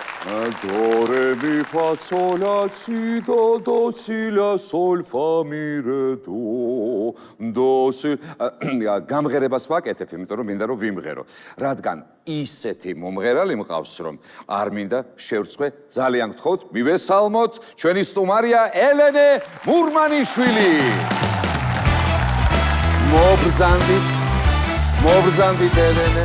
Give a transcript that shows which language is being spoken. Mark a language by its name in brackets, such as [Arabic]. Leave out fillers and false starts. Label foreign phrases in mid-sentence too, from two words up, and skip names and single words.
[Georgian] Do, re, mi, fa, sol, la, si, do, si, la, sol, fa, mi, re, do, si. გამღერებას ვაკეთებ, იმიტომ რომ მინდა რომ ვიმღერო. რადგან ისეთი მომღერალი მყავს, რომ არ მინდა შევრცხვე, ძალიან გთხოვთ, მივესალმოთ ჩვენი სტუმარია ელენე მურმანიშვილი. მობრძანდით ელენე.